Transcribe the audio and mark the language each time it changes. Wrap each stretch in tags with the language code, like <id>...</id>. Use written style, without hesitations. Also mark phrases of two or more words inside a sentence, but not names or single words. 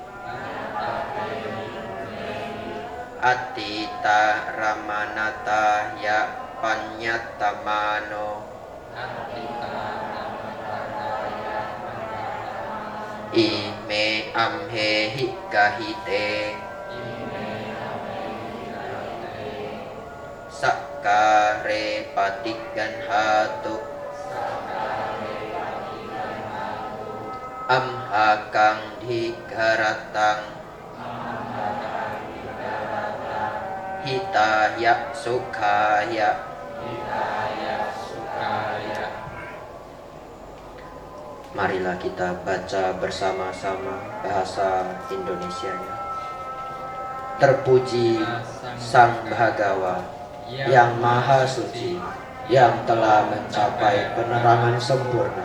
<pi>Attita ramanata ya panyattamano Ime amhehi kahite Sakkare patiganhatu Amhakang dhigaratang Hitaya sukhaya</pi> <id>Marilah kita baca bersama-sama bahasa Indonesianya. Terpuji Sang Bhagawa yang Maha Suci, yang telah mencapai penerangan sempurna.</id>